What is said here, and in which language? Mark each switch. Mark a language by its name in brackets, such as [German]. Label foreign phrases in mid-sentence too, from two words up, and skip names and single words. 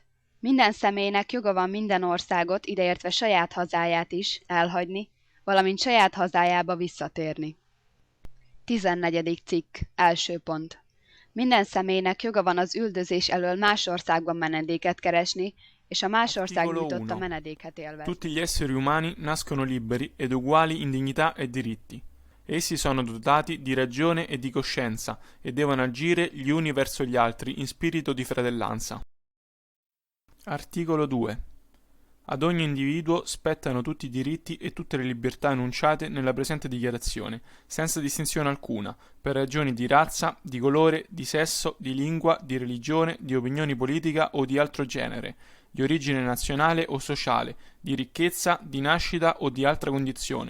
[Hungarian] Minden személynek joga van minden országot, ideértve saját hazáját is elhagyni, valamint saját hazájába visszatérni. 14. cikk, első pont. Minden személynek joga van az üldözés elől más országban menedéket keresni, és a más ország Articolo nyújtotta 1. menedéket élvezni. [Italian] Tutti gli esseri umani nascono liberi ed uguali in dignità e diritti. Essi sono dotati di ragione e di coscienza e devono agire gli uni verso gli altri in spirito di fratellanza. Articolo 2. Ad ogni individuo spettano tutti i diritti e tutte le libertà enunciate nella presente dichiarazione, senza distinzione alcuna, per ragioni di razza, di colore, di sesso, di lingua, di religione, di opinione politica o di altro genere, di origine nazionale o sociale, di ricchezza, di nascita o di altra condizione.